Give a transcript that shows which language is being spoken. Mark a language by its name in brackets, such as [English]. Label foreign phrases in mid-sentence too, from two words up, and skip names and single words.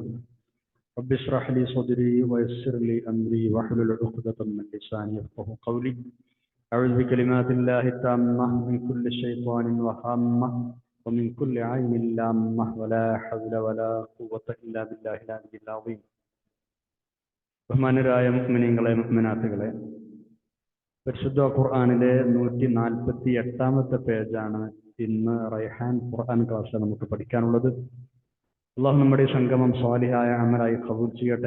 [Arabic] رب اشرح لي صدري ويسر لي أمري واحلل عقدة من لساني يفقهوا قولي. أعوذ بكلمات الله التامة من كل شيطان وهامة ومن كل عين لامة ولا حول ولا قوة إلا بالله العلي العظيم. [Malayalam] ബഹുമാനരായ മുഅ്മിനീങ്ങളെ മുഅ്മിനാത്തുകളെ, പരിശുദ്ധ ഖുർആനിലെ 148-ാമത്തെ പേജാണ് ഇന്ന് റൈഹാൻ ഖുർആൻ ക്ലാസ്സിൽ നമുക്ക് പഠിക്കാനുള്ളത്. അള്ളാഹു നമ്മുടെ സംഗമം സ്വാലിഹായ അമലായി ഖബൂൽ ചെയ്യട്ടെ.